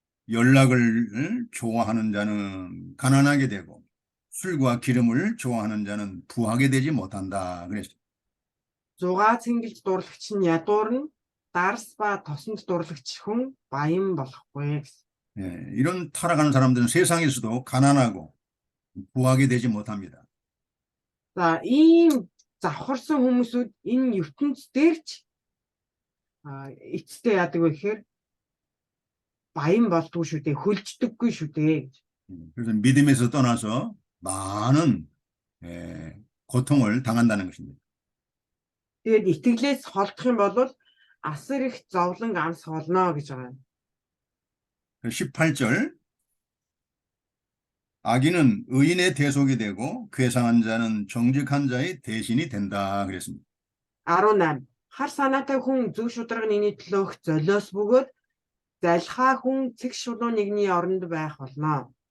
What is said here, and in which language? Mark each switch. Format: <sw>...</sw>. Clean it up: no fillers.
<ko>연락을 좋아하는 자는 가난하게 되고 술과 기름을 좋아하는 자는 부하게 되지 못한다. 그랬어요.</ko> <mn>Зугаа цэнгэлж дурлагч нь ядуурна, дарс ба тосонд дурлагч хүн баян болохгүй гэсэн.</mn> <ko>예, 이런 타락하는 사람들은 세상에서도 가난하고 부하게 되지 못합니다.</ko> <mn>За ийм завхарсан хүмүүсүүд энэ ертөнц дээр ч эцэстээ яадаг вэ гэхээр баян болдгүй шүү дээ, хөлждөггүй шүү дээ гэж.</mn> <ko>그래서 믿음에서 떠나서 많은 고통을 당한다는 것입니다.</ko> <mn>Тэгээд итгэлээс холдох юм бол асар их зовлон амс холно гэж байгаа.</mn> <ko>18절 악인은 의인의 대속이 되고 괴상한 자는 정직한 자의 대신이 된다 그랬습니다.</ko> <mn>18 хар санаатай хүн зөв шударга нэгний төлөөх золиос бөгөөд залхаа хүн цэг шулуу нэгний оронд байх болно.</mn>